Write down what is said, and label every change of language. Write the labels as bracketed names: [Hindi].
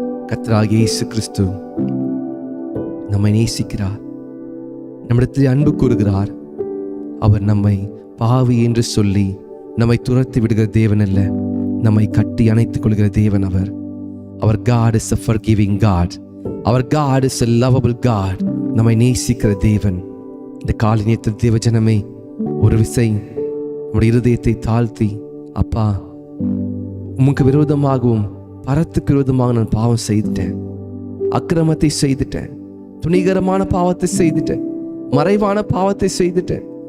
[Tamil] கர்த்தராகிய இயேசு கிறிஸ்து நம்மை நேசிக்கிறார், நம்மிடத்தில் அன்பு கூறுகிறார். அவர் நம்மை பாவி என்று சொல்லி நம்மை துரத்தி விடுகிற தேவன் அல்ல, நம்மை கட்டி அணைத்துக் கொள்கிற தேவன் அவர். [English] Our God is a forgiving God. Our God is a lovable God. [Tamil] நம்மை நேசிக்கிற தேவன். இந்த காலை நேரத்தில் தேவ ஜனமே, ஒரு விசை நம்முடைய இருதயத்தை தாழ்த்தி, அப்பா, உமக்கு விரோதமாகவும் பரத்துக்கு விரோதமாக நான் பாவம் செய்துட்டேன், அக்கிரமத்தை செய்துட்டேன், துணிகரமான பாவத்தை செய்துட்டேன், மறைவான பாவத்தை செய்துட்டேன்.